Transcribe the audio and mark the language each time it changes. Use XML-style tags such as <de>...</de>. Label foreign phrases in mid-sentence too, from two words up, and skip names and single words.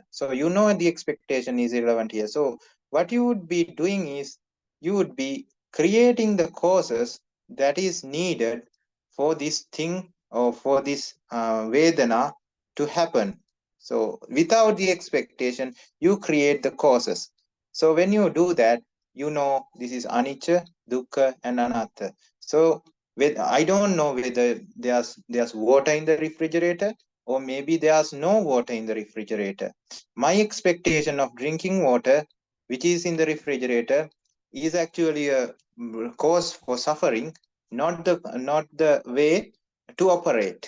<en>So the expectation is irrelevant here. So what you would be doing is you would be creating the causes that is needed for this thing or for this vedana to happen. So without the expectation, you create the causes. So when you do that, this is</en> <pi>anicca, dukkha,</pi> <en>and anatta. So I don't know whether there's water in the refrigerator or maybe there's no water in the refrigerator. My expectation of drinking water, which is in the refrigerator, is actually a cause for suffering, not the way to operate.</en>